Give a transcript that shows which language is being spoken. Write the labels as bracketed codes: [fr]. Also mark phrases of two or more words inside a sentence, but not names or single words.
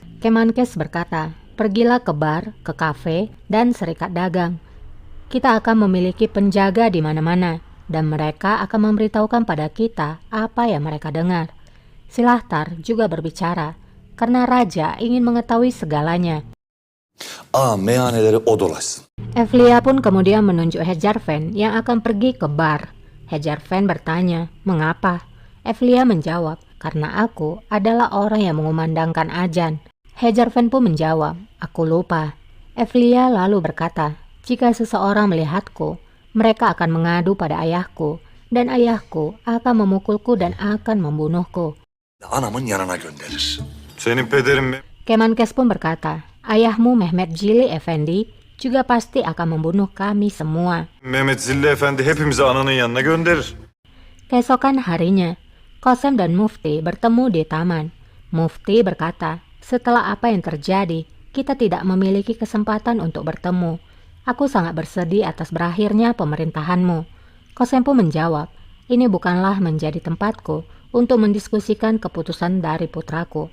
[id] Kemenkes berkata, pergilah ke bar, ke kafe, dan serikat dagang. Kita akan memiliki penjaga di mana-mana, dan mereka akan memberitahukan pada kita apa yang mereka dengar. Silahtar juga berbicara, karena Raja ingin mengetahui segalanya. [tr] Meyhaneleri o dolaşsın. [id] Evlia pun kemudian menunjuk Hejarfen yang akan pergi ke bar. Hejarfen bertanya, mengapa? Evlia menjawab, karena aku adalah orang yang mengumandangkan azan. Hejarfen pun menjawab, aku lupa. Evlia lalu berkata, jika seseorang melihatku, mereka akan mengadu pada ayahku, dan ayahku akan memukulku dan akan membunuhku. [tr] Anamın yanına gönderir. Senin pederin mi? [id] Kemenkes pun berkata, ayahmu Mehmet Cili Efendi juga pasti akan membunuh kami semua. [tr] Mehmet Zilli Efendi hepimizi ananın yanına gönderir. [id] Keesokan harinya, Qasem dan Mufti bertemu di taman. Mufti berkata, setelah apa yang terjadi, kita tidak memiliki kesempatan untuk bertemu. Aku sangat bersedih atas berakhirnya pemerintahanmu. Qasem pun menjawab, ini bukanlah menjadi tempatku untuk mendiskusikan keputusan dari putraku.